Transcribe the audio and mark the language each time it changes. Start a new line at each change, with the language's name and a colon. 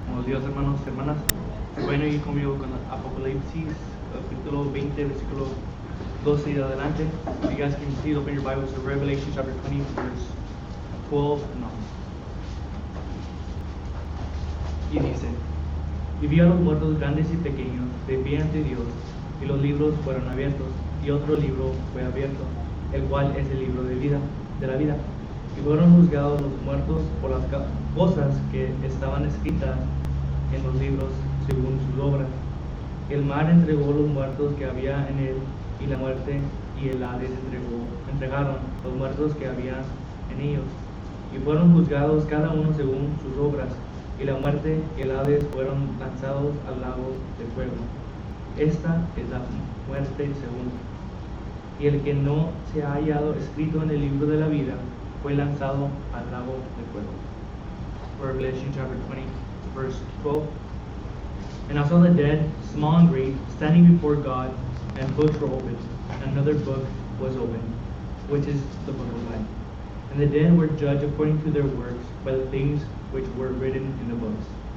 Spanish: días, hermanos y hermanas. Bueno, y conmigo con Apocalipsis, capítulo 20, versículo 12 y adelante.
English: If you guys can please open your Bibles to Revelation chapter 20, verse 12 and on.
Spanish: Y dice: Y vi a los muertos grandes y pequeños de pie ante Dios, y los libros fueron abiertos, y otro libro fue abierto, el cual es el libro de la vida. Y fueron juzgados los muertos por las cosas que estaban escritas en los libros según sus obras. El mar entregó los muertos que había en él, y la muerte y el Hades entregaron los muertos que había en ellos. Y fueron juzgados cada uno según sus obras, y la muerte y el Hades fueron lanzados al lago de fuego. Esta es la muerte segunda. Y el que no se ha hallado escrito en el libro de la vida fue lanzado al lago de fuego.
English: Revelation chapter 20, verse 12. And I saw the dead, small and great, standing before God, and books were opened. And another book was opened, which is the book of life. And the dead were judged according to their works by the things which were written in the books.